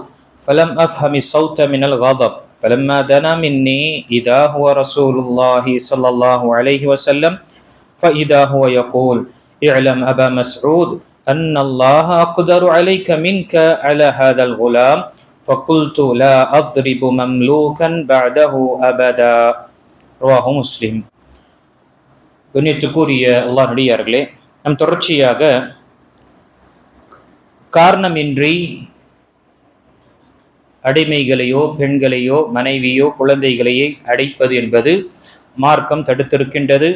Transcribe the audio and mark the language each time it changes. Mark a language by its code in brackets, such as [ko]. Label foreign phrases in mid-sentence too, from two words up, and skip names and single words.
[ar] فلم أفهم الصوت من الغضب، فلما دنا مني إذا هو رسول الله صلى الله عليه وسلم، فإذا هو يقول: اعلم أبا مسعود أن الله أقدر عليك منك على هذا الغلام. فقلت: لا أضرب مملوكا بعده أبدا. رواه مسلم. [ta] கண்ணியத்துக்குரிய அல்லாஹ் நடிகார்களே, நம் தொடர்ச்சியாக காரணமின்றி அடிமைகளையோ பெண்களையோ மனைவியோ குழந்தைகளையே அடைப்பது என்பது மார்க்கம் தடுத்திருக்கின்றது.